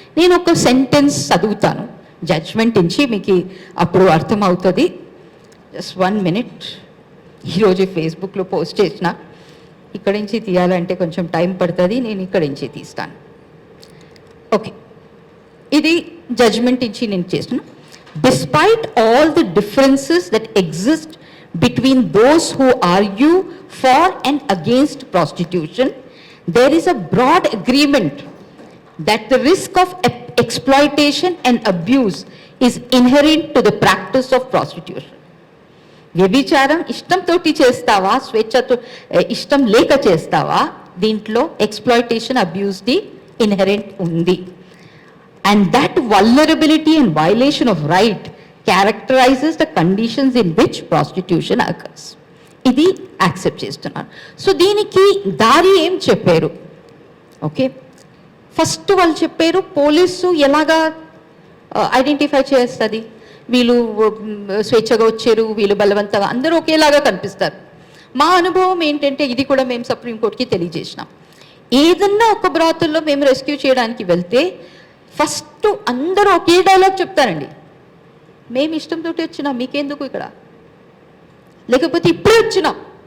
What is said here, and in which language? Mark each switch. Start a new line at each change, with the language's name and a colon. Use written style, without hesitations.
Telugu: నేను ఒక సెంటెన్స్ చదువుతాను జడ్జ్మెంట్ నుంచి, మీకు అప్పుడు అర్థమవుతుంది. Just 1 minute. ఈరోజు ఫేస్బుక్లో పోస్ట్ చేసిన, ఇక్కడి నుంచి తీయాలంటే కొంచెం టైం పడుతుంది, నేను ఇక్కడి నుంచి తీస్తాను. ఓకే, ఇది జడ్జ్మెంట్ నుంచి నేను చేస్తున్నా.
English: Despite all the differences that exist between those who argue for and against prostitution, there is a broad agreement that the risk of exploitation and abuse is inherent to the practice of prostitution.
Telugu: వ్యభిచారం ఇష్టంతో చేస్తావా, స్వేచ్ఛతో ఇష్టం లేక చేస్తావా, దీంట్లో exploitation, అబ్యూస్ది inherent ఉంది.
English: And that vulnerability and violation of right characterizes the conditions in which prostitution occurs.
Telugu: ఇది accept చేస్తున్నారు. సో దీనికి దారి ఏం చెప్పారు? ఓకే, ఫస్ట్ వాళ్ళు చెప్పారు పోలీసు ఎలాగా ఐడెంటిఫై చేస్తుంది, వీళ్ళు స్వేచ్ఛగా వచ్చారు, వీళ్ళు బలవంతంగా, అందరూ ఒకేలాగా కనిపిస్తారు. మా అనుభవం ఏంటంటే, ఇది కూడా మేము సుప్రీంకోర్టుకి తెలియజేసినాం. ఏదన్నా ఒక బ్రాతుల్లో మేము రెస్క్యూ చేయడానికి వెళ్తే ఫస్ట్ అందరూ ఒకే డైలాగ్ చెప్తారండి, మేము ఇష్టంతో వచ్చినాం, మీకెందుకు ఇక్కడ, లేకపోతే ఇప్పుడే వచ్చినాం.